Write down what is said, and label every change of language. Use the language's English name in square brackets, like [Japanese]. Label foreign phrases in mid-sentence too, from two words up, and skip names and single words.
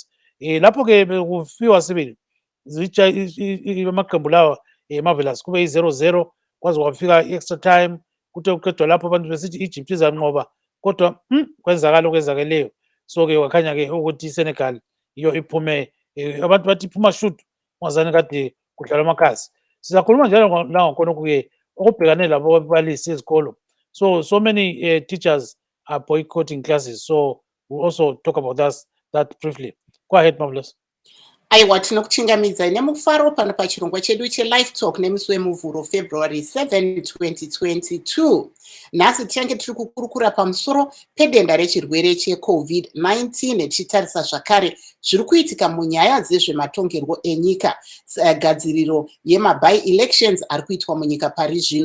[North Ndebele] Lapho-ke bekufiwa sibili amaqembu lawa Marvelous kube yi-0-0 kwaze kwafika i- [English] extra time [North Ndebele] kuthe kuqedwa lapho abantu besithi i-Egypt izanqoba kodwa kwenzakala okwenzakeleyo. So-ke wakhanya-ke ukuthi i-Senegal yiyo iphume abantu bathi iphuma shoot ungazani kade kudlalwa amakhasi. Sizakhuluma njalo nangakhonokhu-ke okubhekane labo ababalisi ezikolo. [English] So many teachers are boycotting classes. So we'll also talk about that briefly. Go ahead, Marvelous. [Shona] Aiwa, tinokuchingamidza nemufaro pano pachirongwa chedu cheLivetalk nemusi wemuvhuro February 7, 2022. Nhasi tichange tiri kukurukura pamusoro pedenda rechirwere cheCovid-19 tichitarisa zvakare zviri kuitika munyaya dzezvematongerwo enyika, gadziriro yemaby-elections ari kuitwa munyika pari zvino.